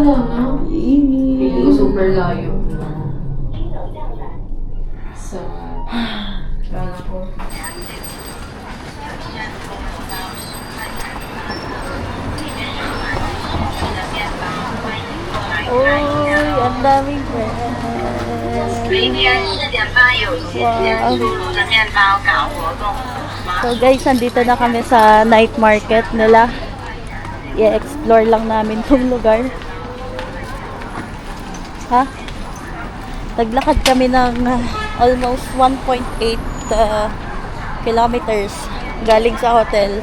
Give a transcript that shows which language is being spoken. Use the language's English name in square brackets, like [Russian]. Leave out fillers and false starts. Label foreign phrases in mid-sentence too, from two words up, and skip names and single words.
[Filipino] Wala na. Hindi ko super layo. Sa... Kala ko. Uy, ang daming friends. [Chinese] 明天4:30有时间出炉的面包搞活动。 [Filipino] So guys, nandito na kami sa night market nila. I-explore lang namin tong lugar. Ha? Naglakad kami ng almost 1.8 kilometers galing sa hotel.